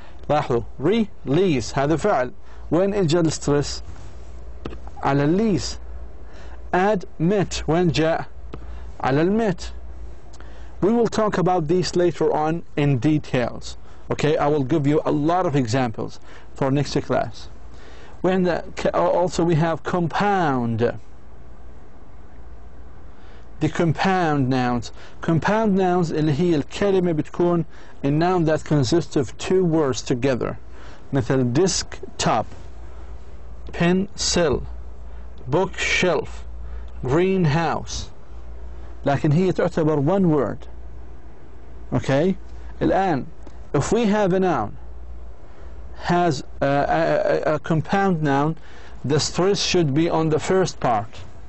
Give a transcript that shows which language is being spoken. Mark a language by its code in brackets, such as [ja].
[ar] لاحظوا release هذا فعل، وين اجى الستريس؟ على الليس. admit وين جاء؟ على المت. [en] We will talk about these later on in details. Okay, I will give you a lot of examples for next class. Also we have compound. The compound nouns. Compound nouns [ar] اللي هي الكلمة بتكون [en] a noun that consists of 2 words together. [ar] مثل desktop, pencil, bookshelf, greenhouse. لكن هي تعتبر 1 word. [en] Okay? [ar] الآن [en] if we have a noun has a compound noun, the stress should be on the first part.